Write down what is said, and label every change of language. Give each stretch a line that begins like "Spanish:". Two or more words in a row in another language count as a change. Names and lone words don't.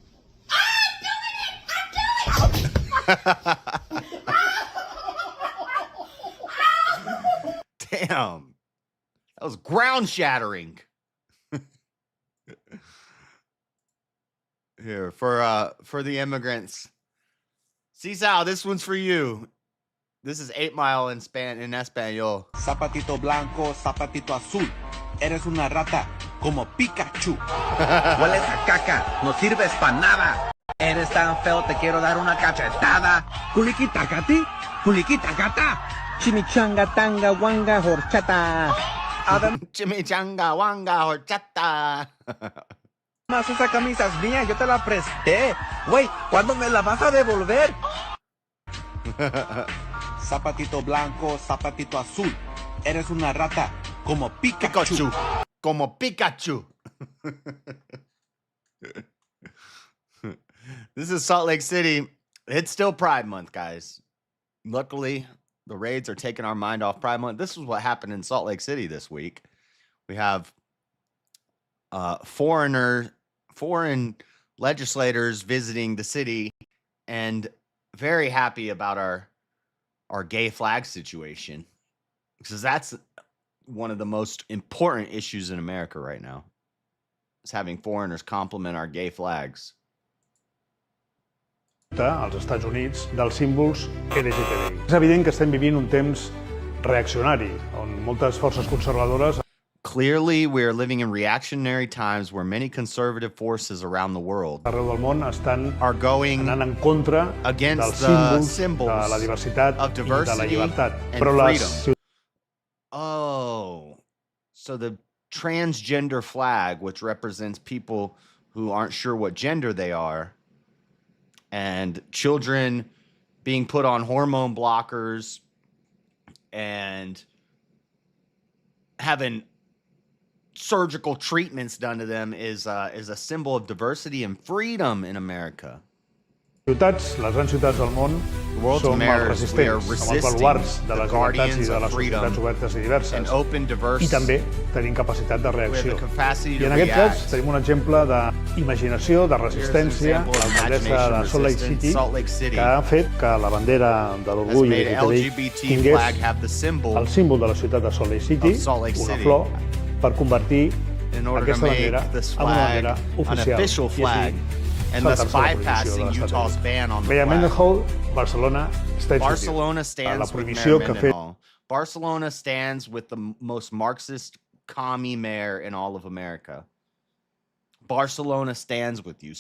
English: Damn. That was ground shattering. Here, for the immigrants. Cisal, this one's for you. This is 8 Mile in Espanol.
Spanish: Zapatito blanco, zapatito azul. Eres una rata como Pikachu. Hueles a caca, no sirves para nada. Eres tan feo, te quiero dar una cachetada. Culiquita gati, culiquita gata. Chimichanga, tanga, wanga, horchata. Chimichanga, wanga, horchata. Más esa camisa es mía, yo te la presté. Güey, ¿cuándo me la vas a devolver? Zapatito blanco, zapatito azul. Eres una rata como Pikachu. Como Pikachu.
English: This is Salt Lake City. It's still Pride Month, guys. Luckily, the raids are taking our mind off Pride Month. This is what happened in Salt Lake City this week. We have foreign legislators visiting the city, and very happy about our gay flag situation, because that's one of the most important issues in America right now, is having foreigners compliment our gay flags.
Catalan: Als Estats Units dels símbols LGTBI. És evident que estem vivint un temps reaccionari, on moltes forces conservadores...
English: Clearly, we are living in reactionary times where many conservative forces around the world
Catalan: arreu del món estan
English: are going
Catalan: anant en contra
English: against
Catalan: dels
English: the symbols
Catalan: de la diversitat
English: of diversity
Catalan: i de la llibertat.
English: and
Catalan: Però
English: freedom. Oh, so the transgender flag, which represents people who aren't sure what gender they are, and children being put on hormone blockers and having surgical treatments done to them is a symbol of diversity and freedom in America.
Catalan: Les grans ciutats del món som els resistents, som els baluards de les llibertats i de les societats obertes i diverses. I també tenim capacitat de reacció. I en aquest cas tenim un exemple d'imaginació, de resistència, l'alcaldessa de Salt Lake City, que ha fet que la bandera de l'orgull LGBTI tingués el símbol de la ciutat de Salt Lake City, una flor, per convertir aquesta bandera en una bandera oficial.
English: And thus bypassing Utah's ban on the flag. Barcelona stands with Mayor Mendenhall. Barcelona stands with the most Marxist commie mayor in all of America. Barcelona stands with you.